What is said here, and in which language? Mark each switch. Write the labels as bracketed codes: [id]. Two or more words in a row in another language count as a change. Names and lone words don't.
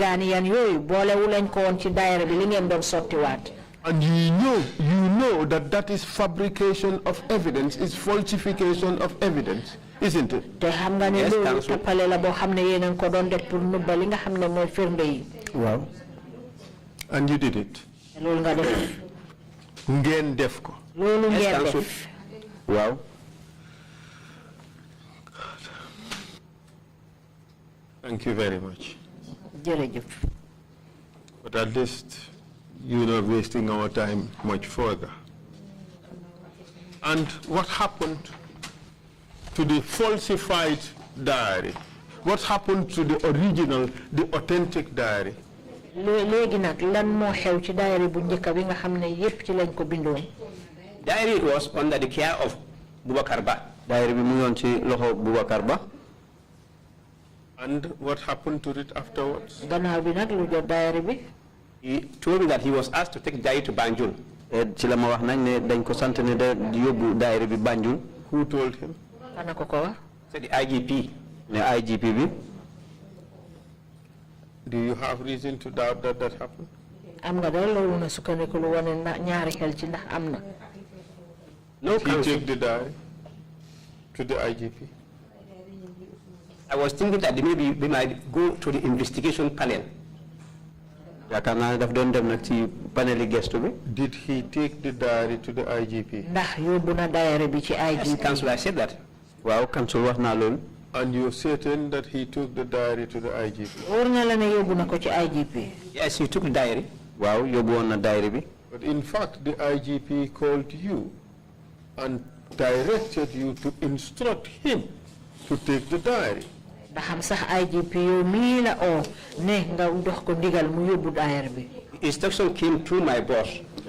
[en] Yes, Counsel. And you know that that is fabrication of evidence, is falsification of evidence, isn't it? Wow. And you did it. [wo] Ngeen def ko. [en] Wow. Thank you very much. But at least you're not wasting our time much further. And what happened to the falsified diary? What happened to the original, the authentic diary? Diary was under the care of Boubacar Ba. [wo] Diary bi mu ngi woon ci loxo Boubacar Ba. [en] And what happened to it afterwards? He told me that he was asked to take diary to Banjul. [wo] Ci la ma wax nañ ne dañ ko sant ne da yóbbu diary bi Banjul. [en] Who told him? Said the IGP. [wo] Ne IGP bi. [en] Do you have reason to doubt that that happened? No, Did he take the diary to the IGP? I was thinking that maybe we might go to the investigation panel. Did he take the diary to the IGP? Yes, Council, I said that. [wo] Wow, Council wax na lool. [en] And you're certain that he took the diary to the IGP? Yes, he took the diary. [wo] Wow, yóbbu woon na diary bi. [en] But in fact, the IGP called you and directed you to instruct him to take the diary. Instruction came through my boss.